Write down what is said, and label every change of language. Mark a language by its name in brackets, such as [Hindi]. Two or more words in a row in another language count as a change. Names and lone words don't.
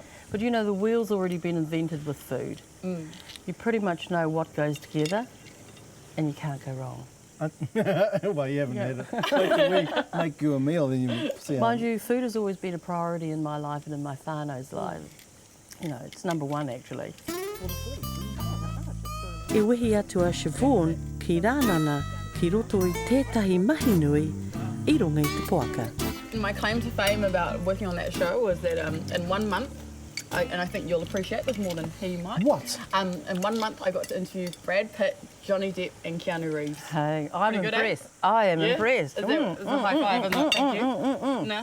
[English] But the wheel's already been invented with food. You pretty much know what goes together and you can't go wrong. Well, you haven't had it. Wait till we make you a meal, then you see how... Mind you, food has always been a priority in my life and in my whānau's life. It's number one, actually. [Māori] E wehi atu a Shavaughn ki rānana ki roto I tētahi mahi nui I runga I te poaka. [English] My claim to fame about working on that show was that in 1 month, and I think you'll appreciate this more than he might. What? In 1 month, I got to interview Brad Pitt, Johnny Depp, and Keanu Reeves. Hey, I'm Pretty good, eh? impressed. I am Yeah? impressed. Is that a high five? And thank you. No.